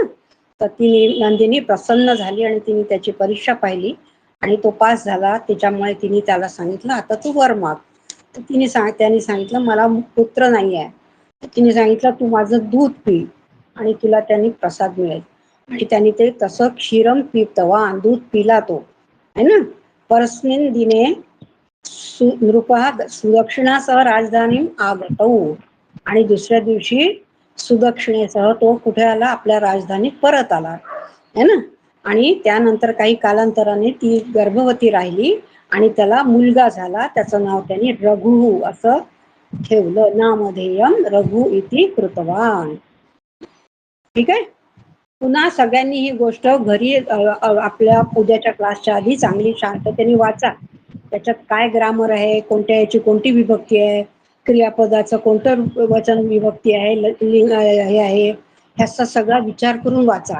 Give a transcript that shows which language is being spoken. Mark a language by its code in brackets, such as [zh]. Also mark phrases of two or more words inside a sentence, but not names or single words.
[mr] तर नंदिनी प्रसन्न झाली आणि तिने त्याची परीक्षा पाहिली आणि तो पास झाला. त्याच्यामुळे तिने त्याला सांगितलं आता तू वर माग. तर त्याने सांगितलं मला पुत्र नाही आहे. तिने सांगितलं तू माझं दूध पी आणि तुला त्यांनी प्रसाद मिळेल. आणि त्यांनी ते तसं [sa] क्षीरम पितवान, [mr] दूध पिला तो, [hi] है ना. [sa] परस्मिन दिने नृपः सुदक्षिणासह राजधानी आगतौ. [mr] आणि दुसऱ्या दिवशी सुदक्षिणेसह तो कुठे आला? आपल्या राजधानीत परत आला, [hi] है ना. [mr] आणि त्यानंतर काही कालांतराने ती गर्भवती राहिली आणि त्याला मुलगा झाला. त्याचं नाव त्यांनी रघु असं ठेवलं. [sa] नामधेयम रघु इति कृतवान. [mr] ठीक आहे. पुन्हा सगळ्यांनी ही गोष्ट घरी आपल्या उद्याच्या क्लासच्या आधी चांगली शांततेने वाचा. त्याच्यात काय ग्रामर आहे, कोणत्या याची कोणती विभक्ती आहे, क्रियापदाचं कोणतं वचन विभक्ती आहे, हे आहे, ह्याचा सगळा विचार करून वाचा.